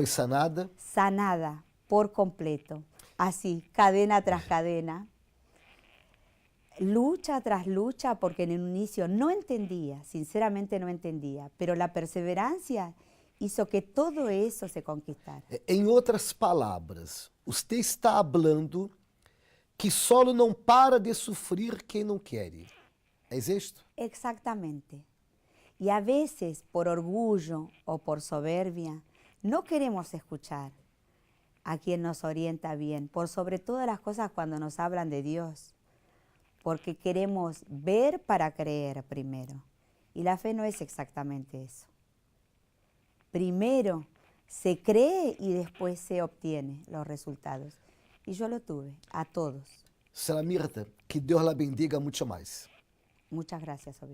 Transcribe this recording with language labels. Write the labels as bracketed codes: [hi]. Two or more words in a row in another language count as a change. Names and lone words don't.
[pt] foi sanada? [es] Sanada por completo, así, cadena tras cadena, lucha tras lucha, porque en un inicio no entendía, sinceramente no entendía, pero la perseverancia hizo que todo eso se conquistara. [pt] Em outras palavras, você está falando que solo não para de sofrer quem não quer. [es] ¿Es esto? Exactamente. Y a veces, por orgullo o por soberbia, no queremos escuchar a quien nos orienta bien, por sobre todas las cosas cuando nos hablan de Dios, porque queremos ver para creer primero. Y la fe no es exactamente eso. Primero se cree y después se obtiene los resultados. Y yo lo tuve, a todos. [pt] Senhora Mirta, que Deus [es] la bendiga [pt] muito mais. [es] Muchas gracias, obispo.